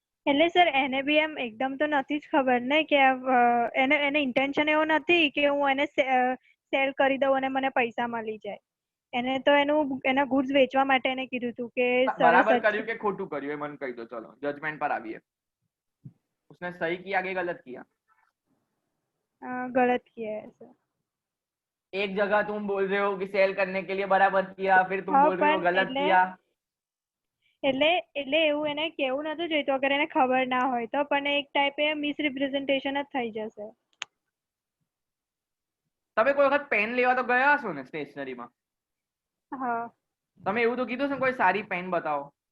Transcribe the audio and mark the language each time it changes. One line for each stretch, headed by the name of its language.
Gujarati: એટલે સર એને બી એમ એકદમ તો નથી જ ખબર ને કે એને ઇન્ટેન્શન એવો નથી કે હું એને સેલ કરી દઉં અને મને પૈસા મળી જાય. એને તો એના ગુડ્સ વેચવા માટે એને કીધું હતું કે બરાબર કર્યું કે ખોટું કર્યું એ મને કહી દો. ચલો જજમેન્ટ પર આવીએ.
Hindi: उसने सही किया कि गलत किया? गलत किया है सर. एक जगह तुम बोल रहे हो कि सेल करने के लिए बराबर किया, फिर तुम बोल रहे हो गलत किया.
Gujarati: એટલે એવું એને કેવું નતું જોઈતું અગર એને ખબર ના હોય તો, પણ એક ટાઈપે મિસ રિપ્રેઝન્ટેશન જ થઈ જશે. તમે કોઈ વખત પેન લેવા તો ગયા હશો ને સ્ટેશનરીમાં? હા. તમે એવું તો કીધું છે કોઈ સારી પેન બતાવો.